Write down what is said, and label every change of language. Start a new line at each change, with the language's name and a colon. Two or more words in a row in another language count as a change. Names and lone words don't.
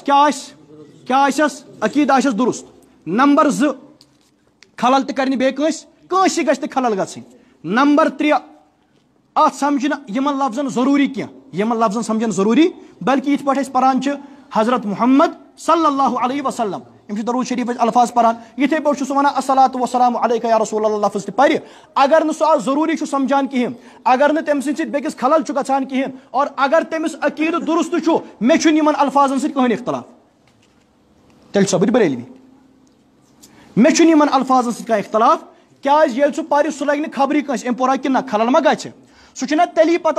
Kashmiri: کیٛاہ آسٮ۪س عقیٖدٕ آسٮ۪س درُست نمبر 2 خلل تہِ کرِ نہٕ بیٚیہِ کٲنٛسہِ گژھِ نہٕ خلل گژھٕنۍ نمبر 3 اَتھ سمجھِ نہٕ یِمن لفظن ضروٗری کینٛہہ یِمن لفظن سمجھن ضروٗری بلکہِ یِتھ پٲٹھۍ أسۍ پران چھِ حضرت محمد
Arabic: صلی اللہ علیہ وسلم
Kashmiri: یِم چھِ درود شریٖف ٲسۍ الفاظ پران یِتھٕے پٲٹھۍ چھُ سُہ ونان
Arabic: الصلاۃ والسلام علیکہ یا رسول اللہ
Kashmiri: لفظ تہِ پرِ اگر نہٕ سُہ اَتھ ضروٗری چھُ سمجھان کِہینۍ اگر نہٕ تٔمۍ سٕنٛدِ سۭتۍ بیٚکِس خلل چھُ گژھان کِہینۍ اور اگر تٔمِس عقیٖدٕ درُست چھُ مےٚ چھُنہٕ یِمن الفاظن سۭتۍ کٕہٕنۍ اختلاف تیٚلہِ چھُسا بہٕ تہِ بریلوی مےٚ چھُنہٕ یِمن الفاظن سۭتۍ کانٛہہ اختلاف کیٛازِ ییٚلہِ سُہ پرِ سُہ لگہِ نہٕ خبرٕے کٲنٛسہِ أمۍ پوٚرا کِنہٕ نہ خلل ما گژھِ سُہ چھُنہ تیٚلی پتہ